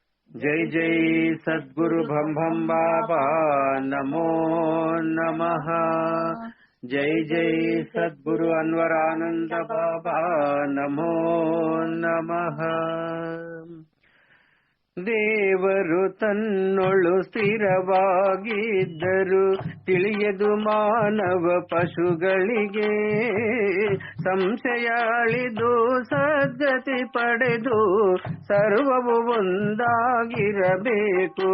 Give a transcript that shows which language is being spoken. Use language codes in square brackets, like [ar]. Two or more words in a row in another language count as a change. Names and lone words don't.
[sa] जय जय सद्गुरु भम भम बाबा नमो नमः। जय जय सद्गुरु अನ್ವರಾನಂದ बाबा नमो नमः। [kn] ದೇವರು ತನ್ನೊಳು ಸ್ಥಿರವಾಗಿದ್ದರು ತಿಳಿಯದು ಮಾನವ ಪಶುಗಳಿಗೆ. ಸಂಶಯ ಅಳಿದು ಸದ್ಗತಿ ಪಡೆದು ಸರ್ವವು ಒಂದಾಗಿರಬೇಕು.